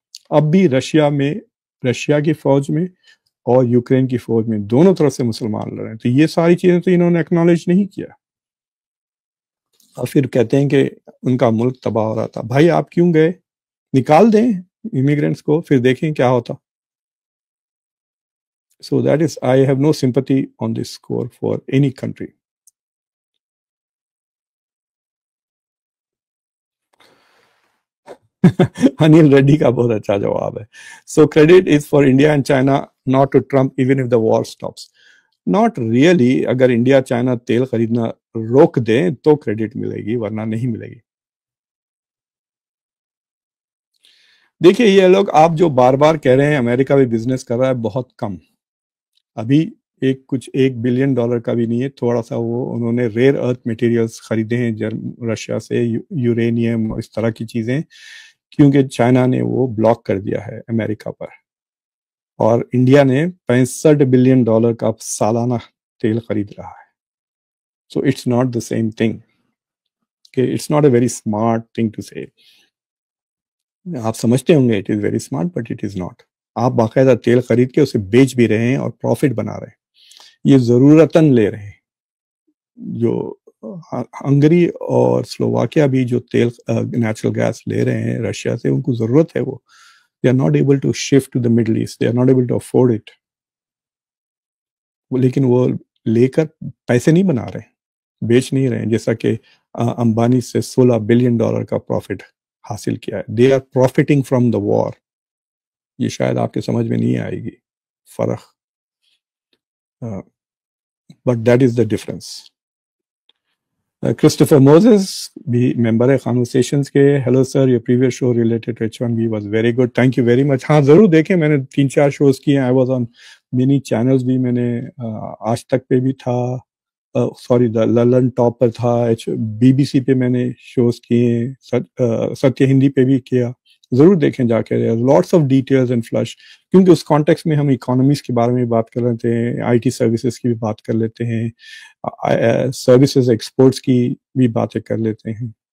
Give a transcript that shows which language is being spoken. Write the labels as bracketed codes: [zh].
[ur] اب بھی رشیا کی فوج میں اور یوکرین کی فوج میں دونوں طرف سے مسلمان لڑ رہے ہیں. تو یہ ساری چیزیں تو انہوں نے اکنالج نہیں کیا، اور پھر کہتے ہیں کہ ان کا ملک تباہ ہو رہا تھا. بھائی آپ کیوں گئے؟ نکال دیں امیگرینٹس کو، پھر دیکھیں کیا ہوتا. [en] So that is, I have no sympathy on this score for any country. [ur] Anil Reddy کا بہت اچھا جواب ہے. [en] So credit is for India and China, not to Trump, even if the war stops. Not really. [ur] اگر India China تیل خریدنا روک دیں تو کریڈٹ ملے گی، ورنہ نہیں ملے گی. دیکھیے یہ لوگ آپ جو بار بار کہہ رہے ہیں امریکہ بھی بزنس کر رہا ہے، بہت کم. ابھی $1 بلین کا بھی نہیں ہے، تھوڑا سا. وہ انہوں نے ریئر ارتھ میٹیریلز خریدے ہیں رشیا سے، یورینیم، اس طرح کی چیزیں، کیونکہ چائنا نے وہ بلاک کر دیا ہے امریکہ پر. اور انڈیا نے $65 بلین کا سالانہ تیل خرید رہا ہے. [en] So it's not the same thing, کہ it's not a very smart thing to say. [ur] آپ سمجھتے ہوں گے [en] It is very smart, but it is not. [ur] آپ باقاعدہ تیل خرید کے اسے بیچ بھی رہے ہیں اور پروفٹ بنا رہے ہیں. یہ ضرورتاً لے رہے ہیں. جو ہنگری اور سلوواکیا بھی جو تیل نیچرل گیس لے رہے ہیں رشیا سے، ان کو ضرورت ہے. [en] وہ they are not able to shift to the Middle East, they are not able to afford it. [ur] لیکن وہ لے کر پیسے نہیں بنا رہے ہیں، بیچ نہیں رہے ہیں. جیسا کہ امبانی سے $16 بلین کا پروفٹ حاصل کیا ہے. [en] they are profiting from the war. [ur] یہ شاید آپ کے سمجھ میں نہیں آئے گی فرق، [en] but that is the difference. [ur] Christopher Moses بھی ممبر ہے خانوسیشنز کے. [en] Hello sir, your previous show related to H1B was very good. Thank you very much. [ur] ہاں ضرور دیکھیں، میں نے 3-4 شوز کیے ہیں. [en] I was on many channels [ur] بھی. میں نے آج تک پہ بھی تھا، سوری للن ٹاپ پر تھا، BBC پہ میں نے شوز کیے ہیں، ستیہ ہندی پہ بھی کیا. ضرور دیکھیں جا کے، [en] Lots of details and flush. [ur] کیونکہ اس کانٹیکس میں ہم اکانومیز کے بارے میں بات کر لیتے ہیں، IT سروسز کی بھی بات کر لیتے ہیں، سروسز ایکسپورٹس کی بھی باتیں کر لیتے ہیں.